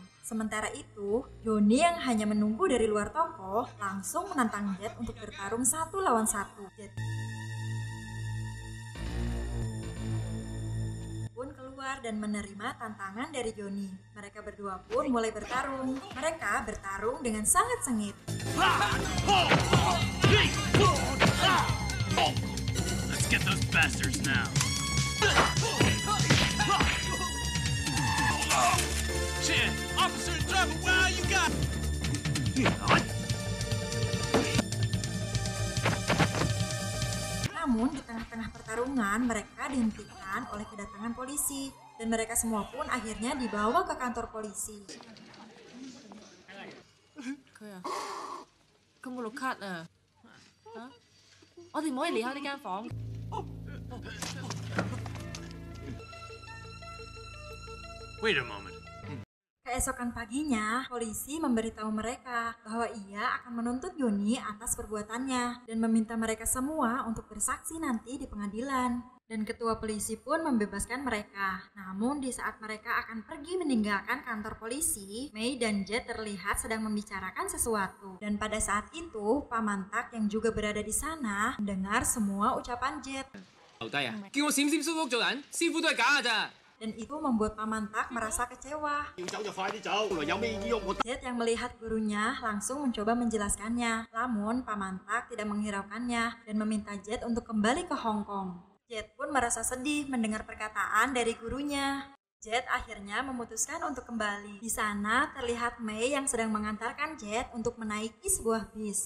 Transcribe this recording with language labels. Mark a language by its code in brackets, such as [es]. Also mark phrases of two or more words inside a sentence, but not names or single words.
[id] Sementara itu, Joni yang hanya menunggu dari luar toko langsung menantang Jet untuk bertarung 1 lawan 1. Jet pun keluar dan menerima tantangan dari Joni. Mereka berdua pun mulai bertarung. Mereka bertarung dengan sangat sengit. [en] Let's get those bastards now. Shit, officer in trouble. Wow, you got. [id] Namun di tengah-tengah pertarungan mereka dihentikan oleh kedatangan polisi dan mereka semua pun akhirnya dibawa ke kantor polisi. [yue] 佢啊，佢冇綠卡啊！嚇，我哋唔可以離開呢間房。 [en] Wait a moment. [id] Keesokan paginya, polisi memberitahu mereka bahwa ia akan menuntut Johnny atas perbuatannya dan meminta mereka semua untuk bersaksi nanti di pengadilan. Dan ketua polisi pun membebaskan mereka. Namun di saat mereka akan pergi meninggalkan kantor polisi, Mei dan Jet terlihat sedang membicarakan sesuatu. Dan pada saat itu, Paman Tak yang juga berada di sana mendengar semua ucapan Jet. [yue] 留低啊！叫我閃閃舒服做人，師傅都係假㗎咋。 [id] Dan itu membuat Paman Tak merasa kecewa. [yue] 要走就快啲走，有咩醫我？ [id] Jet yang melihat gurunya langsung mencoba menjelaskannya. Namun Paman Tak tidak menghiraukannya dan meminta Jet untuk kembali ke Hong Kong. Jet pun merasa sedih mendengar perkataan dari gurunya. Jet akhirnya memutuskan untuk kembali. Di sana terlihat Mei yang sedang mengantarkan Jet untuk menaiki sebuah bis.